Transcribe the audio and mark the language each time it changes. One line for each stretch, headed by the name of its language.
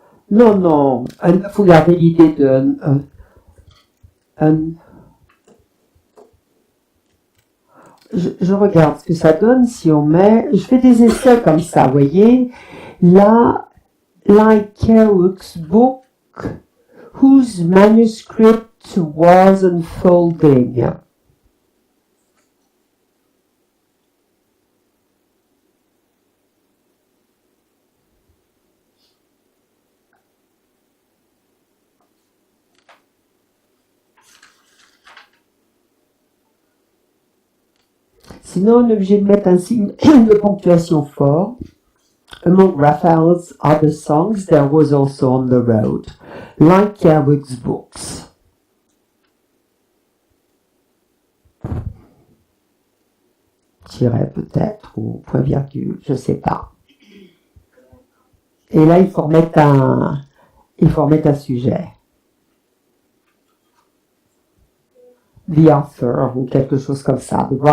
French: Non, non, il faut garder l'idée de je regarde ce que ça donne si on met. Je fais des essais comme ça, vous voyez.
English: Là, like Kerouac's book, whose manuscript was unfolding.
French: Sinon, on est obligé de mettre un signe de ponctuation fort.
English: Among Raphael's other songs, there was also On the Road, like Kerouac's books.
French: Tiret peut-être, ou point virgule, je sais pas. Et là, il faut remettre un sujet.
English: The author,
French: ou quelque chose comme ça.